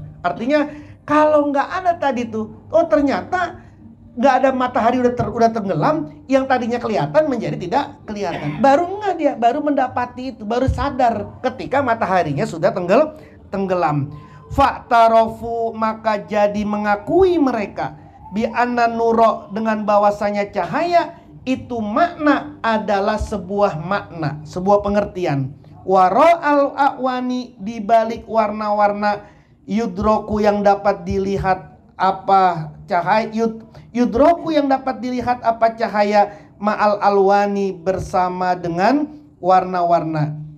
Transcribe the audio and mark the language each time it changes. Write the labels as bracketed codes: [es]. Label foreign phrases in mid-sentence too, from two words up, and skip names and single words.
[id] Artinya kalau nggak ada tadi tuh, oh ternyata nggak ada, matahari udah tenggelam, yang tadinya kelihatan menjadi tidak kelihatan. Baru nggak dia, baru mendapati itu, baru sadar ketika mataharinya sudah tenggelam. Fa'tarofu, maka jadi mengakui mereka, [ar] bi anna nuro, [id] dengan bahwasanya cahaya itu makna adalah sebuah makna, sebuah pengertian. [ar] Wara'al a'wani, [id] di balik warna-warna, yudroku, yang dapat dilihat apa cahaya, yudroku, yang dapat dilihat apa cahaya, [ar] ma'al alwani, [id] bersama dengan warna-warna.